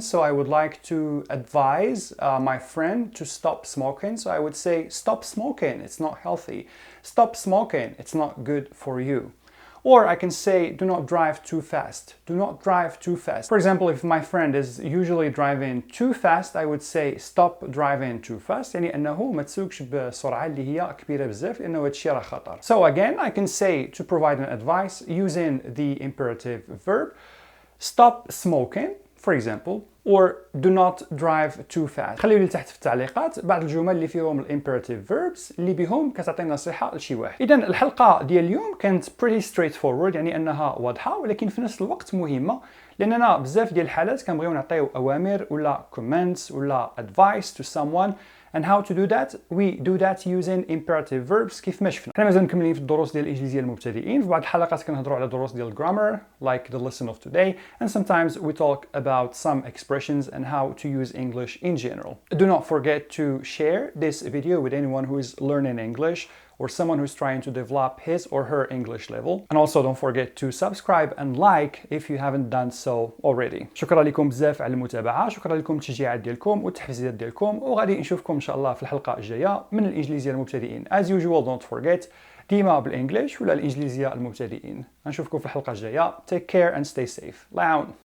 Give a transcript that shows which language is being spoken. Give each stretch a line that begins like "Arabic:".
English: So I would like to advise my friend to stop smoking. So I would say stop smoking. It's not healthy. Stop smoking. It's not good for you. Or I can say do not drive too fast. Do not drive too fast. For example, if my friend is usually driving too fast, I would say stop driving too fast.
Arabic: يعني أنه ما تسوقش بسرعة اللي هي كبيرة بزاف لأنه هادشي راه خطر.
English: So again, I can say to provide an advice using the imperative verb stop smoking, for example, or do not drive too fast.
Arabic: خليو لي تحت في التعليقات بعض الجمل اللي فيهم الامبerative verbs اللي بهم كتعطي نصيحة لشي واحد. إذا الحلقة ديال اليوم كانت
English: pretty straightforward،
Arabic: يعني أنها واضحة ولكن في نفس الوقت مهمة، لأننا بزاف ديال الحالات كنبغيو نعطيو أوامر ولا comments ولا
English: advice to someone. And how to do that? We do that using imperative verbs
Arabic: كيف ما شفنا. حنا مازال مكملين في الدروس ديال الإنجليزية للمبتدئين. في بعض الحلقات كنهضروا على دروس ديال
English: grammar like the lesson of today, and sometimes we talk about some expressions and how to use English in general. Do not forget to share this video with anyone who is learning English or someone who's trying to develop his or her English level. And also don't forget to subscribe and like if you haven't done so already.
Arabic: شكرا لكم بزاف على المتابعة، شكرا لكم التشجيعات ديالكم والتحفيزات ديالكم، وغادي نشوفكم إن شاء الله في الحلقة الجاية من الإنجليزية للمبتدئين.
English: As usual, don't forget
Arabic: ديما بالإنجليش ولا الإنجليزية للمبتدئين. نشوفكم في الحلقة الجاية.
English: Take care and stay safe.
Arabic: الله يعاون.